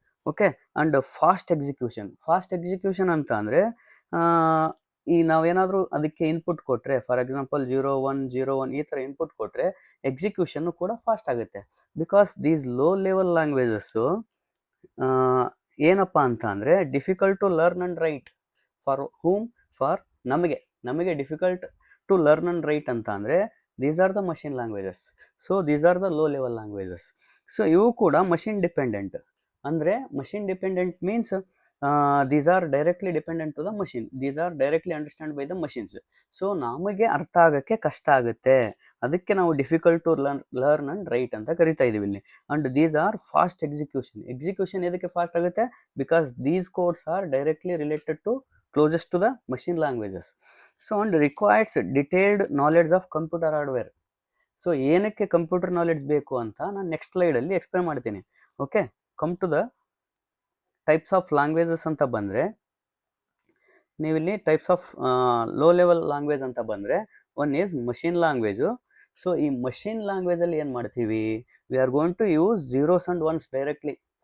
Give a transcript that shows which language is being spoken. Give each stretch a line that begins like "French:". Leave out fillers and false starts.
Kannada: Okay, and fast execution ಅಂತ ಅಂದರೆ ಈ ನಾವೇನಾದರೂ ಅದಕ್ಕೆ ಇನ್ಪುಟ್ ಕೊಟ್ಟರೆ, ಫಾರ್ ಎಕ್ಸಾಂಪಲ್ 0101 ಈ ಥರ ಇನ್ಪುಟ್ ಕೊಟ್ಟರೆ ಎಕ್ಸಿಕ್ಯೂಷನ್ನು ಕೂಡ ಫಾಸ್ಟ್ ಆಗುತ್ತೆ.
English: because these low level languages
Kannada: ಏನಪ್ಪ ಅಂತ ಅಂದರೆ
English: Difficult to learn and write. For whom? For
Kannada: ನಮಗೆ
English: Difficult to learn and write ಅಂತ ಅಂದರೆ these are the machine languages. So these are the low level languages. So
Kannada: ಇವು ಕೂಡ
English: machine dependent. ಅಂದರೆ machine dependent means these are directly dependent to the machine. These are directly understood by the machines.
Kannada: So ನಮಗೆ ಅರ್ಥ ಆಗೋಕ್ಕೆ ಕಷ್ಟ ಆಗುತ್ತೆ, ಅದಕ್ಕೆ ನಾವು
English: difficult to learn and write
Kannada: ಅಂತ ಕರಿತಾ ಇದ್ದೀವಿ ಇಲ್ಲಿ.
English: and these are fast execution
Kannada: ಎದಕ್ಕೆ ಫಾಸ್ಟ್ ಆಗುತ್ತೆ?
English: Because these codes are directly related to closest to the machine languages. So and requires detailed knowledge of computer hardware.
Kannada: So ಏನಕ್ಕೆ computer knowledge ಬೇಕು ಅಂತ ನಾನು ನೆಕ್ಸ್ಟ್ ಸ್ಲೈಡಲ್ಲಿ ಎಕ್ಸ್ಪ್ಲೇನ್ ಮಾಡ್ತೀನಿ.
English: okay, come to the types of languages
Kannada: ಅಂತ ಬಂದರೆ ನೀವಿಲ್ಲಿ
English: types of low level language ಅಂತ ಬಂದರೆ one is machine language, so
Kannada: ಈ ಮಷಿನ್ ಲ್ಯಾಂಗ್ವೇಜಲ್ಲಿ ಏನು ಮಾಡ್ತೀವಿ,
English: We are going to use zeros and ones directly.